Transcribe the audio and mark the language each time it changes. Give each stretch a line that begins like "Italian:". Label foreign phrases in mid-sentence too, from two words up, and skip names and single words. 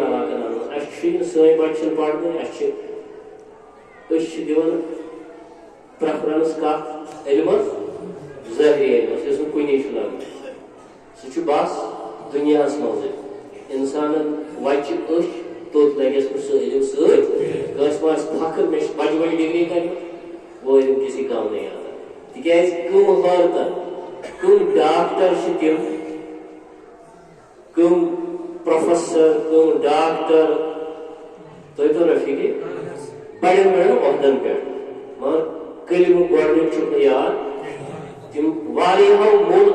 Kashmiri: علاقن اَنُن اَسہِ چھُے نہٕ سٲنۍ بچہِ چھِنہٕ پرنٕے أسۍ چھِ دِوان پریفرنس کتھ علمس ظٲہری علمس یُس نہٕ کُنی چھُ لگان سُہ چھُ بس دُنیاہس منٛزٕے انسانن وچہِ أچھ توٚت لگٮ۪س نہٕ سُہ علم سۭتۍ کٲنٛسہِ ما آسہِ فخر مےٚ چھِ بجہِ بجہِ ڈگری کرِ
Urdu: وہ علم کسی کم نہیں آتا
Kashmiri: تِکیٛازِ کٕم حٲرتن کٕم ڈاکٹر چھِ تِم کٕم پروفیسر کٕم ڈاکٹر تۄہہِ توٚر فِکرِ بڑٮ۪ن بڑٮ۪ن عہدن پٮ۪ٹھ مگر کلمہٕ گۄڈنیُک چھُکھ نہٕ یاد تِم واریاہو مول